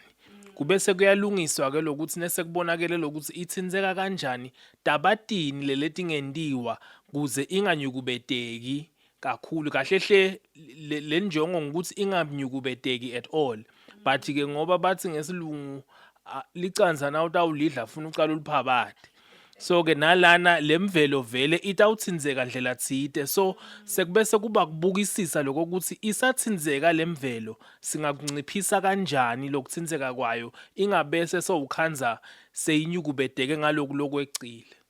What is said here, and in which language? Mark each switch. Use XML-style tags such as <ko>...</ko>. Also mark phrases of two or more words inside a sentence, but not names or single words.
<ss>Kubese kuyalungiswa ke lokuthi nese kubonakele lokuthi itsindzeka kanjani tabatini leletingentiwa kuze inganyukubeteki kakhulu kahlehle le njongo ukuthi inganyukubeteki</ss> <en>at all.</en> <ss>But ke ngoba bathi ngesilungu licandza na utawulidla funa ucala uliphabade. So ke nalana lemvelo vele itawutsindzeka ndlela tsite. So sekubese kuba kubukisisa lokho ukuthi isatsindzeka lemvelo singakunciphisa kanjani lokutsindzeka kwayo ingabese sowukhanza seyinyukubeteke ngaloku lokwecile.</ss>